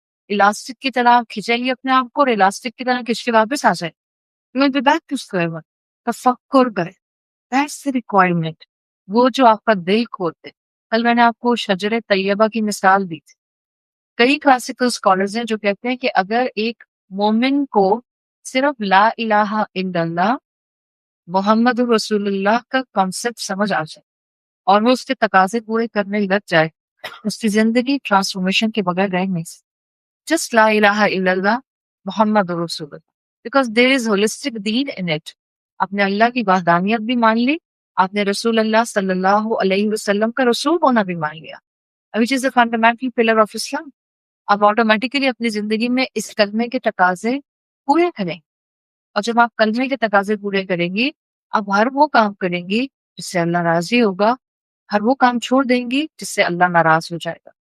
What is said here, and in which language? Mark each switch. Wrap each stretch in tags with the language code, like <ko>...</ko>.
<ur>Elastic کی طرح آپ کھینچیں گے اپنے آپ کو اور الاسٹک کی طرح کھینچ کے واپس آ جائیں،</ur> <en>you will be back to square one۔</en> <ur>تفکر کریں،</ur> <en>that's the requirement،</en> <ur>وہ جو آپ کا دل کھولتے۔ کل میں نے آپ کو شجر طیبہ کی مثال دی تھی، کئی کلاسیکل اسکالرز ہیں جو کہتے ہیں کہ اگر ایک مومن کو صرف لا الہ الا اللہ محمد رسول اللہ کا کانسیپٹ سمجھ آ جائے اور وہ اس کے تقاضے پورے کرنے لگ جائے، اس کی زندگی ٹرانسفارمیشن کے بغیر رہ نہیں سکتی۔</ur> <en>just La ilaha illallah Muhammad Rasulullah, because there is holistic deen in it.</en> <ur>آپ نے اللہ کی وحدانیت بھی مان لی، آپ نے رسول اللہ صلی اللہ علیہ وسلم کا رسول ہونا بھی مان لیا،</ur> <en>which is the fundamental pillar of Islam.</en> <ur>آپ آٹومیٹیکلی اپنی زندگی میں اس کلمے کے تقاضے پورے کریں، اور جب آپ کلمے کے تقاضے پورے کریں گی، آپ ہر وہ کام کریں گی جس سے اللہ راضی ہوگا، ہر وہ کام چھوڑ دیں گی جس سے اللہ ناراض ہو جائے گا.</ur>